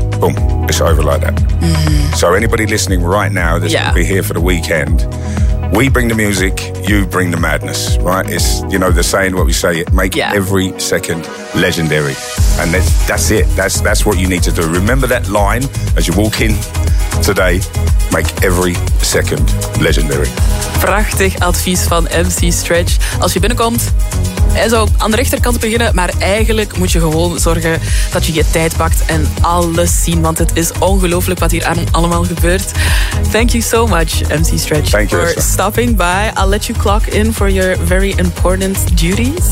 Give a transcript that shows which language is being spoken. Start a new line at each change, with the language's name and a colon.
English: boom, it's over like that. So anybody listening right now that's going to be here for the weekend, we bring the music, you bring the madness, right? It's, you know, the saying, what we say, make every second legendary. And that's it. That's what you need to do. Remember that line as you walk in today, make every second legendary.
Dutch: Prachtig advies van MC Stretch. Als je binnenkomt, hij zou aan de rechterkant beginnen, maar eigenlijk moet je gewoon zorgen dat je je tijd pakt en alles zien, want het is ongelooflijk wat hier allemaal gebeurt.
English: Thank you so much, MC Stretch, for stopping by. I'll let you clock in for your very important duties.